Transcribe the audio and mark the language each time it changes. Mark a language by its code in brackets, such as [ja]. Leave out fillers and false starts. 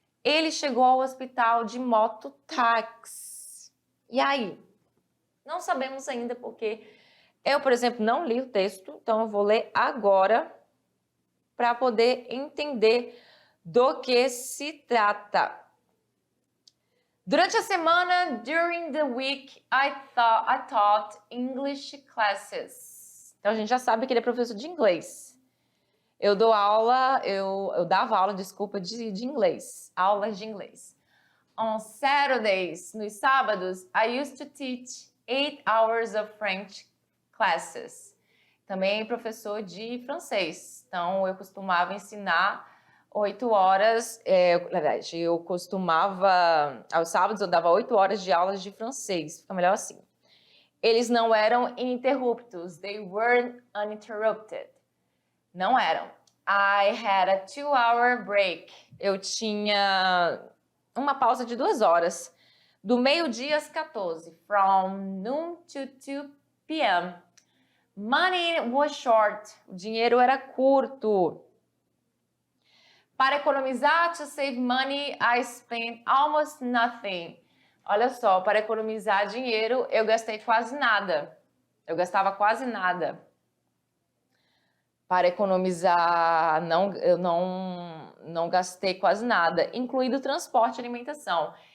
[pt] Ele chegou ao hospital de mototáxi. E aí? Não sabemos ainda porque eu, por exemplo, não li o texto, então eu vou ler agora para poder entender do que se trata. Durante a semana, [en] during the week, I taught English classes. [pt] Então a gente já sabe que ele é professor de inglês. Eu dava aula, desculpa, de inglês, aulas de inglês. [en] On Saturdays, [pt] nos sábados, [en] I used to teach 8 hours of French classes. [pt] Também professor de francês. Então, eu costumava ensinar 8 horas. Na verdade, eu costumava, aos sábados, eu dava 8 horas de aulas de francês. Fica melhor assim. Eles não eram ininterruptos. [en] They weren't uninterrupted. [pt] Não eram. [en] I had a 2-hour break. [pt] Eu tinha uma pausa de 2 horas. Do meio-dia às 14. [en] From noon to 2 p.m. Money was short. [pt] O dinheiro era curto. Para economizar, [en] to save money, I spent almost nothing. [pt] Olha só, para economizar dinheiro, eu gastei quase nada. Eu gastava quase nada. Para economizar, eu não gastei quase nada, incluindo transporte e alimentação.